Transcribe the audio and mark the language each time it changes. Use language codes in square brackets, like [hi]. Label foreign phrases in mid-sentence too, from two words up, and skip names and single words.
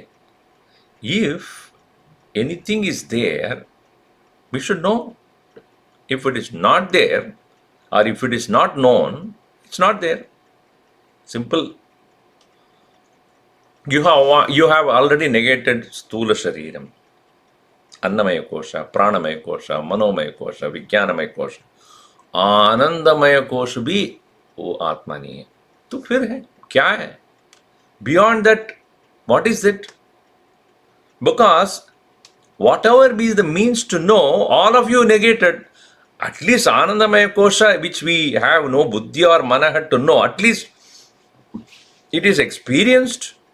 [en] If anything is there, we should know. If it is not there, or if it is not known, it's not there. Simple. You have already negated Sthula Shariram, Annamaya Kosha, Pranamaya Kosha, Manomaya Kosha, Vijnanamaya Kosha. [hi] आनंदमय कोश भी वो आत्मा नहीं है. तो फिर है, क्या है? [en] Beyond that, what is it? Because whatever be the means to know, all of you negated. At least Anandamaya Kosha, which we have no buddhi or manaha to know, at least it is experienced.